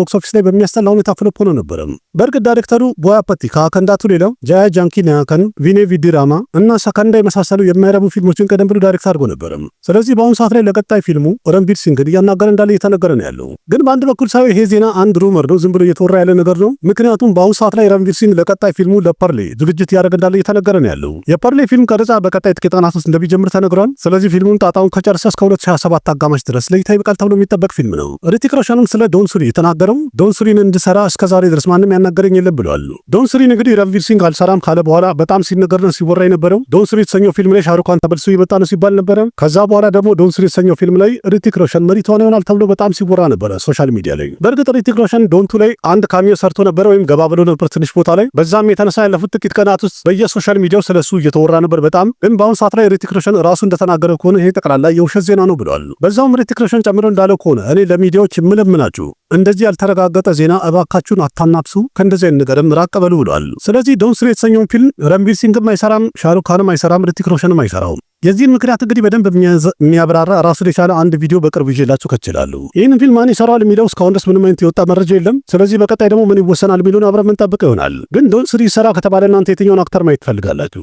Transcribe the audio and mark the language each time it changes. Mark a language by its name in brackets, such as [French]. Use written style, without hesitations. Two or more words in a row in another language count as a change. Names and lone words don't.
[Amharic] ቦክስ ኦፊስ ላይ በሚያስጠላ ሁኔታ ፍሎፕ ሆኖ ነበር። በእርግጥ ዳይሬክተሩ ቦያ ፓቲ ከአካንዳቱ ሌላው ጃያ ጃንኪ ናያከን፣ ቪኔ ቪዲራማ እና ሰካንዳ የመሳሰሉ የማይረቡ ፊልሞችን ቀደም ብሎ ዳይሬክት አድርጎ ነበር። ስለዚህ በአሁኑ ሰዓት ላይ ለቀጣይ ፊልሙ ረንቢር ሲንግን እያናገረ እንዳለ እየተነገረ ነው ያለው። ግን በአንድ በኩል ሳይሆን ይሄ ዜና አንድ ሩመር ነው፣ ዝም ብሎ እየተወራ ያለ ነገር ነው። ምክንያቱም በአሁኑ ሰዓት ላይ ረንቢር ሲንግ ለቀጣይ ፊልሙ ለፐርሌ ዝግጅት ያደረገ እንዳለ እየተነገረ ነው ያለው። የፐርሌ ፊልም ቀረጻ በቀጣይ ጥቂት ቀናት ውስጥ እንደሚጀምር ተነግሯል። ስለዚህ ፊልሙን ጣጣውን ከጨረሰ እስከ 2027 አጋማሽ ድረስ ለእይታ ለእይታ ይበቃል ተብሎ የሚጠበቅ ፊልም ነው። ሪቲክ ሮሽንም ስለ ዶን ሱሪ የተናገረው ዶን ሱሪን እንድሰራ እስከዛሬ ድረስ ማንም ያናገረኝ የለም ብለዋል። ዶን ሱሪን እንግዲህ रणवीर सिंह አልሰራም ካለ በኋላ በጣም ሲነገርና ሲወራ የነበረው ዶን ሱሪ የተሰኘው ፊልም ላይ ሻሩክ ካን ተመልሶ ይመጣ ነው ሲባል ነበረ። ከዛ በኋላ ደግሞ ዶን ሱሪ የተሰኘው ፊልም ላይ ሪቲክ ሮሽን መሪ ተዋናይ ይሆናል ተብሎ በጣም ሲወራ ነበረ ሶሻል ሚዲያ ላይ። በእርግጥ ሪቲክ ሮሽን ዶንቱ ላይ አንድ ካሚዮ ሰርቶ ነበር ወይም ገባ ብሎ ነበር ትንሽ ቦታ ላይ። በዛም የተነሳ ያለፉት ጥቂት ቀናት ውስጥ በየሶሻል ሚዲያው ስለሱ እየተወራ ነበር በጣም። ግን በአሁን ሰዓት ላይ ሪቲክ ሮሽን ራሱ እንደተናገረ ከሆነ ይሄ ጠቅላላ የውሸት ዜና ነው ብለዋል። በዛውም ሪቲክ ሮሽን ጨምሮ እንዳለው ከሆነ እኔ ለሚዲያዎች የምለምናችሁ እንደዚህ ያልተረጋገጠ ዜና እባካችሁን አታናፍሱ፣ ከእንደዚህ አይነት ነገርም ራቅ በሉ ብለዋል። ስለዚህ ዶን ሱሪ የተሰኘውን ፊልም रणवीर सिंህም አይሰራም፣ ሻሩክ ካንም አይሰራም፣ ሪቲክ ሮሽንም አይሰራውም። የዚህን ምክንያት እንግዲህ በደንብ የሚያብራራ ራሱን የቻለ አንድ ቪዲዮ በቅርብ ይዤላችሁ ከችላለሁ። ይህንን ፊልም ማን ይሰራዋል የሚለው እስካሁን ድረስ ምንም አይነት የወጣ መረጃ የለም። ስለዚህ በቀጣይ ደግሞ ምን ይወሰናል የሚሉን አብረን የምንጠብቀው ይሆናል። ግን ዶን ሱሪ ይሰራ ከተባለ እናንተ የትኛውን አክተር ማየት ትፈልጋላችሁ?